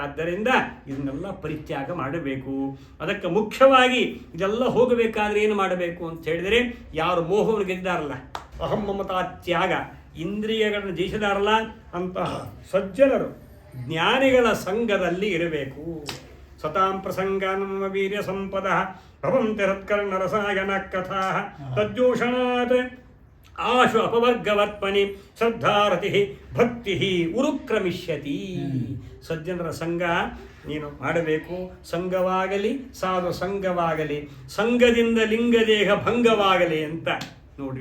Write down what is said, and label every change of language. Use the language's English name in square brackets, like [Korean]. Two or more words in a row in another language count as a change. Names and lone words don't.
[Kannada] ಆದ್ದರಿಂದ ಇದನ್ನೆಲ್ಲ ಪರಿತ್ಯಾಗ ಮಾಡಬೇಕು. ಅದಕ್ಕೆ ಮುಖ್ಯವಾಗಿ ಇದೆಲ್ಲ ಹೋಗಬೇಕಾದ್ರೆ ಏನು ಮಾಡಬೇಕು ಅಂತ ಹೇಳಿದರೆ, ಯಾರು ಮೋಹವನ್ನು ಗೆದ್ದಾರಲ್ಲ, ಅಹಂ ಮಮತಾ ತ್ಯಾಗ, ಇಂದ್ರಿಯಗಳನ್ನು ಜಯಿಸಿದಾರಲ್ಲ, ಅಂತಹ ಸಜ್ಜನರು ಜ್ಞಾನಿಗಳ ಸಂಘದಲ್ಲಿ ಇರಬೇಕು. [Sanskrit] ಸತಾಂ ಪ್ರಸಂಗಾನಮ ವೀರ್ಯ ಸಂಪದ ಭವಂತಿ ಹತ್ಕರ್ಣ ರಸಾಯನ ಕಥಾ ತಜ್ಜೋಷಣಾತ್ ಆಶು ಅಪವರ್ಗವತ್ಮನಿ ಶ್ರದ್ಧಾರತಿ ಭಕ್ತಿ ಉರುಕ್ರಮಿಷ್ಯತಿ. [Kannada] ಸಜ್ಜನರ ಸಂಘ ನೀನು ಮಾಡಬೇಕು. ಸಂಘವಾಗಲಿ ಸಾಧು ಸಂಘವಾಗಲಿ, ಸಂಘದಿಂದ ಲಿಂಗದೇಹ ಭಂಗವಾಗಲಿ ಅಂತ ನೋಡಿ.